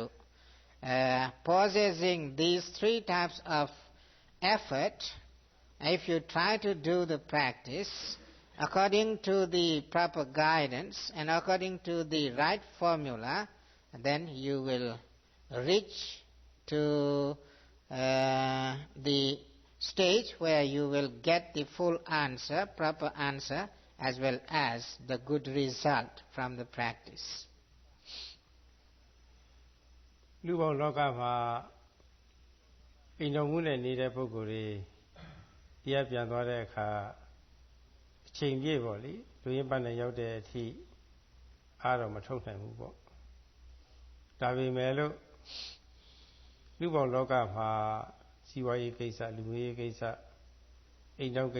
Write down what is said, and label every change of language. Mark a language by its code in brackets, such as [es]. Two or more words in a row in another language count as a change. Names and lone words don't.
[en] Possessing these 3 types of effort, if you try to do the practice according to the proper guidance and according to the right formula, then you will reach to the stage where you will get the full answer, proper answer,as well as the good result from the practice. [my] လူပေါင်းလောကမှာအိမ်တော်မှုနဲ့နေတဲ့ပုဂ္ဂိုလ်တွေတရားပြန်သွားတဲ့အခါအချိန်ပြည့်ပေါ့လေလူရင်းပန်းနဲ့ရောက်တဲ့အထိအားတော့မထုတ် နိုင်ဘူးပေါ့ဒါပေမဲ့လို့လူပေါင်းလောကမှာစီးပွားရေးကိစ္စလူမျိုးရေးကိစ္စအိမ်တော်ကိ